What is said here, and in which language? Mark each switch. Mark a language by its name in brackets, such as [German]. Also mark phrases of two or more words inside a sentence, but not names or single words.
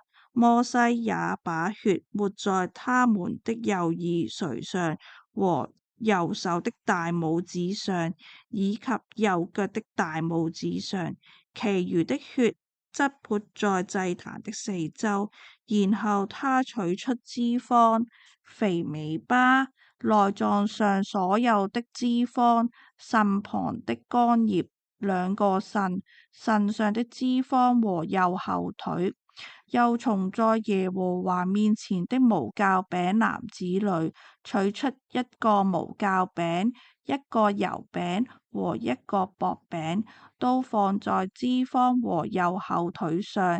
[Chinese] 摩西也把血抹在他們的右耳垂上和右手的大拇指上，以及右腳的大拇指上，其餘的血則潑在祭壇的四周。然後他取出脂肪、肥尾巴、內臟上所有的脂肪、腎旁的肝葉、 兩個腎，腎上的脂肪和右後腿。又從在耶和華面前的無酵餅籃子裏取出一個無酵餅、一個油餅和一個薄餅，都放在脂肪和右後腿上。